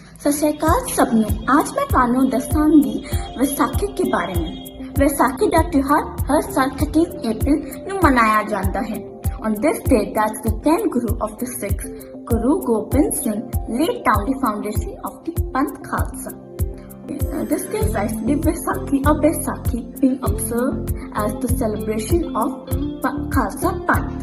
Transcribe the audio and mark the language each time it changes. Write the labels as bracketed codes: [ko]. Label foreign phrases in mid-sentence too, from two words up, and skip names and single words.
[pa] ਸਤਿ ਸ਼੍ਰੀ ਅਕਾਲ ਸਭ ਨੂੰ। ਅੱਜ ਮੈਂ ਤੁਹਾਨੂੰ ਦੱਸਾਂਗੀ ਵਿਸਾਖੀ ਦੇ ਬਾਰੇ ਵਿੱਚ। ਵਿਸਾਖੀ ਦਾ ਤਿਉਹਾਰ ਹਰ ਸਾਲ 13 ਅਪ੍ਰੈਲ ਨੂੰ ਮਨਾਇਆ ਜਾਂਦਾ ਹੈ। [en] On this day, that's the 10th Guru of the Sikhs, Guru Gobind Singh, laid down the foundation of the Panth Khalsa. This gives rise to the Vaisakhi or Baisakhi, being observed as the celebration of Khalsa Panth.